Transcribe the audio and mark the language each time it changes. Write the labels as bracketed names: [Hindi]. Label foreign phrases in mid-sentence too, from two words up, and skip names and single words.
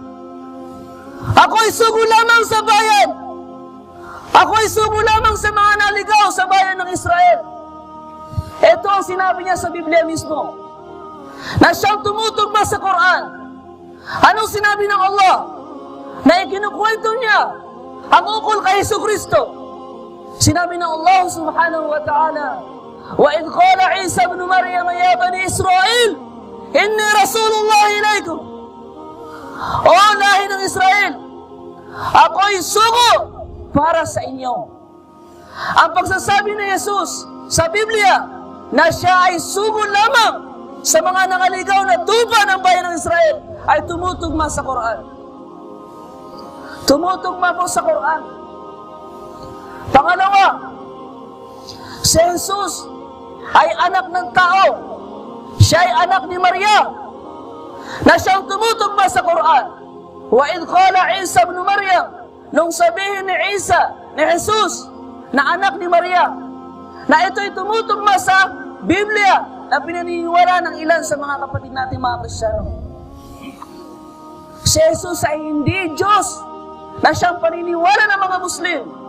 [Filipino] Ako ay sugo lamang sa bayan. Ako ay sugo lamang sa mga naligaw sa bayan ng Israel. Ito ang sinabi niya sa Biblia mismo, na siyang tumutugma sa Quran. Anong sinabi ng Allah? Na ikinukwento niya ang ukol kay Jesucristo. Sinabi ng [Arabic] الله سبحانه وتعالى, وَإِذْ قَالَ عِيسَى ابْنُ مَرْيَمَ يَا بَنِي إِسْرَائِيلَ إِنِّي رَسُولُ اللَّهِ إِلَيْكُمْ. [Filipino] O lahi ng Israel, ako'y sugo para sa inyo. Ang pagsasabi ni Jesus sa Biblia na siya ay sugo lamang sa mga nangaligaw na tupa ng bayan ng Israel ay tumutugma sa Quran. Tumutugma po sa Quran. Pangalawa, si Jesus ay anak ng tao. Siya ay anak ni Maria na siyang tumutugma sa Quran. [Arabic] وإذ قال عيسى ابن مريم, [Filipino] nung sabihin ni Isa, ni Jesus, na anak ni Maria, na ito'y tumutugma sa Biblia na pinaniniwala ng ilan sa mga kapatid natin mga Kristiyano. Si Jesus ay hindi Diyos na siyang paniniwala ng mga Muslim.